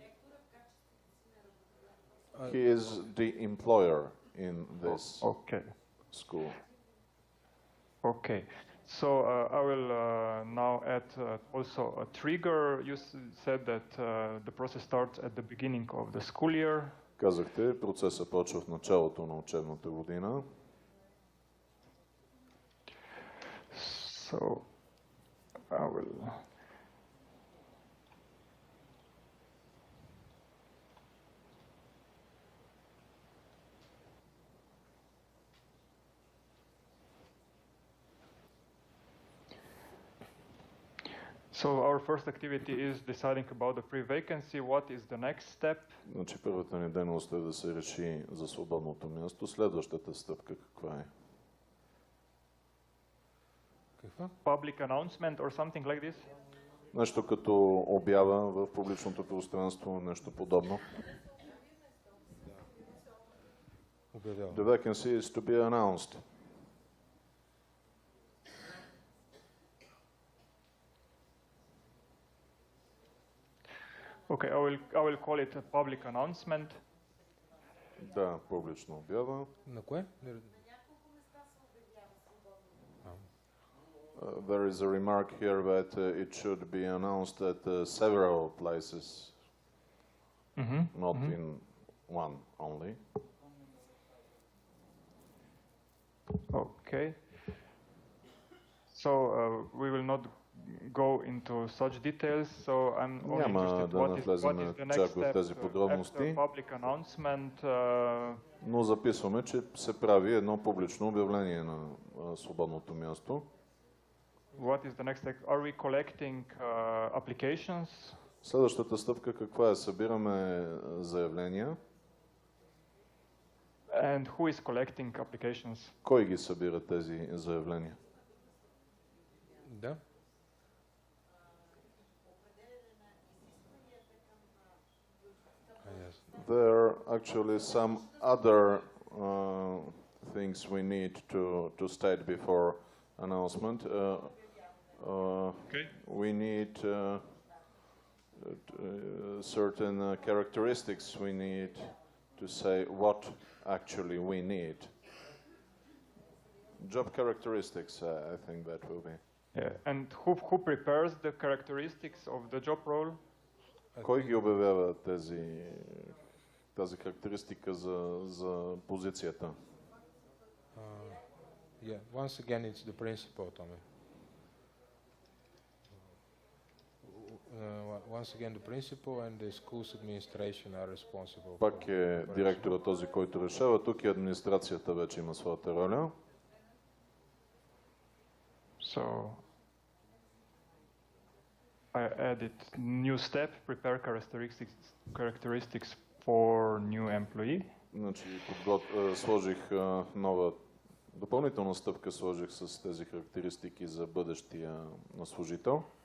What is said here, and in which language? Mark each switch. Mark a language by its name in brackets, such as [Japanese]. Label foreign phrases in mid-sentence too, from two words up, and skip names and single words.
[English] He is the employer in this school. Okay, so I will now add also a trigger. You said that the process starts at the beginning of the school year. [Bulgarian] Казахте, процесът почва в началото на учебната година. [English] So I will. So our first activity is deciding about the free vacancy. What is the next step? [Bulgarian] Значи първата ни дейност е да се реши за свободното място. Следващата стъпка каква е? Каква? [English] Public announcement or something like this? [Bulgarian] Нещо като обява в публичното пространство, нещо подобно. [English] The vacancy is to be announced. Okay, I will call it a public announcement. [Bulgarian] Да, публична обява. На кое? [English] There is a remark here that it should be announced at several places, not in one only. Okay. So we will not go into such details. So I'm only interested what is the next step after public announcement. [Bulgarian] Но записваме, че се прави едно публично обявление на свободното място. [English] What is the next step? Are we collecting applications? [Bulgarian] Следващата стъпка каква е? Събираме заявления. [English] And who is collecting applications? [Bulgarian] Кой ги събира тези заявления? Да. [English] There are actually some other things we need to state before announcement. We need certain characteristics. We need to say what actually we need. Job characteristics, I think that will be. Yeah. And who prepares the characteristics of the job role? [Bulgarian] Кой ги обявява тази характеристика за позицията? [English] Yeah, once again it's the principal, Tommy. Once again the principal and the school's administration are responsible. [Bulgarian] Пак е директора този, който решава. Тук и администрацията вече има своята роля. [English] So I added new step, prepare characteristics for new employee. [Bulgarian] Значи, сложих нова допълнителна стъпка, сложих с тези характеристики за бъдещия служител.